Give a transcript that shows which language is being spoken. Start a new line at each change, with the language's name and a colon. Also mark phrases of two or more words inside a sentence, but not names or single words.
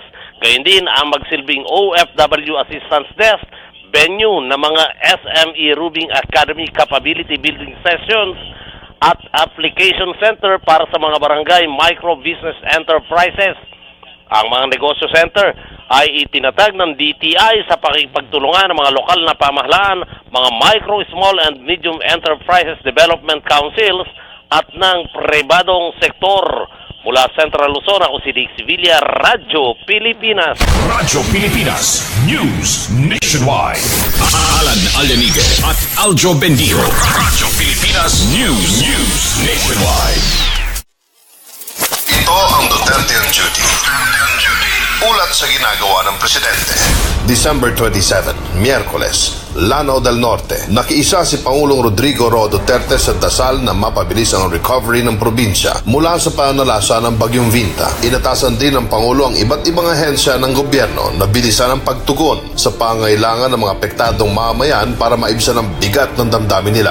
Filipino: Gayon din ang magsilbing OFW
English: assistance desk,
Filipino: venue ng mga SME Rubing Academy
English: capability building sessions
Filipino: at
English: application center
Filipino: para sa mga barangay
English: micro business enterprises.
Filipino: Ang mga negosyo center ay itinatag ng DTI sa pakipagtulungan ng mga lokal na pamahalaan, mga
English: micro, small and medium enterprises development councils
Filipino: at ng pribadong sektor. Mula Central Luzon, ako si Dick Sevilla, Radyo Pilipinas. Radyo Pilipinas News Nationwide. Alan Alenique at Aljo Bendijo. Radyo Pilipinas News Nationwide. Ito ang Duterte on Duty. Ulat sa ginagawa ng Presidente. December 27, Miyerkules, Lanao del Norte. Nakiisa si Pangulong Rodrigo Roa Duterte sa dasal na mapabilis ang recovery ng probinsya mula sa panalasa ng Bagyong Vinta. Inatasan din ng Pangulo ang iba't ibang ahensya ng gobyerno na bilisan ang pagtugon sa pangailangan ng mga apektadong mamamayan para maibsan ang bigat ng damdamin nila.